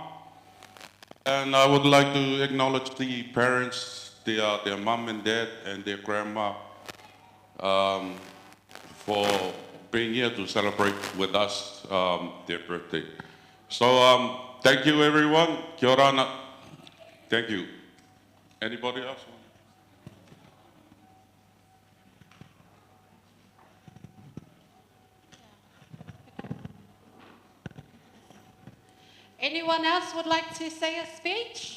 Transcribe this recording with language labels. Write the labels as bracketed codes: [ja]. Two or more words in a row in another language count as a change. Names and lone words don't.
[en] And I would like to acknowledge the parents, their mom and dad, and their grandma for being here to celebrate with us their birthday. So thank you, everyone. [mi] Kia ora ana. [en] Thank you. Anybody else? Anyone else would like to say a speech?